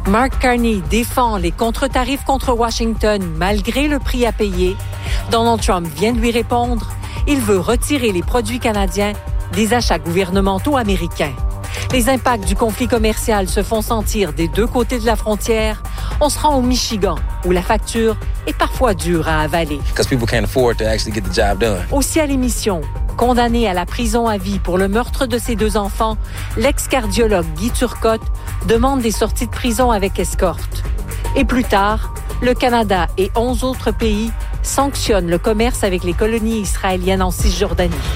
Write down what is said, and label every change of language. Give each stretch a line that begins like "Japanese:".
French: Mark Carney défend les contre-tarifs contre Washington malgré le prix à payer. Donald Trump vient de lui répondre. Il veut retirer les produits canadiens des achats gouvernementaux américains. Les impacts du conflit commercial se font sentir des deux côtés de la frontière. On se rend au Michigan, où la facture est parfois dure à avaler.
English: Because people can't afford to actually get the job done.
French: Aussi à l'émission, condamné à la prison à vie pour le meurtre de ses deux enfants, l'ex-cardiologue Guy Turcotte demande des sorties de prison avec escorte. Et plus tard, le Canada et 11 autres pays sanctionnent le commerce avec les colonies israéliennes en Cisjordanie.